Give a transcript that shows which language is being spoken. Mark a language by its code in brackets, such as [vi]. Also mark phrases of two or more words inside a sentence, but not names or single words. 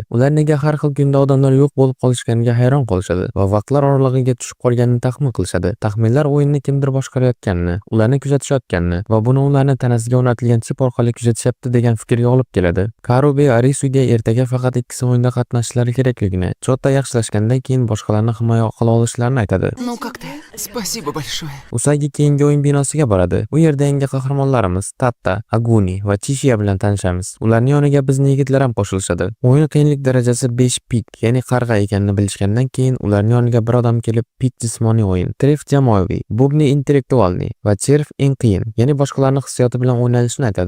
[uz] Ular nega har xil kunda odamlar yo'q bo'lib qolishganiga hayron qolishadi va vaqtlar oralig'iga tushib qolganini taxmin qilishadi. Taxminlar o'yinni kimdir boshqarayotganini, ularni kuzatishayotganini va buni ularning tanasiga o'rnatilgan chip orqali kuzatishyapti degan fikrga olib keladi. Karube Arisuga ertaga faqat ikkisi o'yinda qatnashishlari kerakligini, Chota yaxshilashgandan keyin boshqalarni himoya qila olishlarini aytadi. [ru] Ну как ты? Спасибо большое. [uz] Usagi keyingi o'yin binosiga boradi. U yerda yangi qahramonlarimiz Tatta, Aguni va Chishiya bilan tanishamiz. Ularning yoniga bizning yigitlar ham qo'shilishadi. O'yin qiyinlik darajasi 5 pik, ya'ni qarg'a ekanini bilishgandan keyin ularning yoniga bir odam kelib pik jismoniy o'yin, tref jamoaviy, [ru] бубны интеллектуальный [uz] va cherf eng qiyin, ya'ni boshqalarning hissiyoti bilan o'ynalishni aytadi.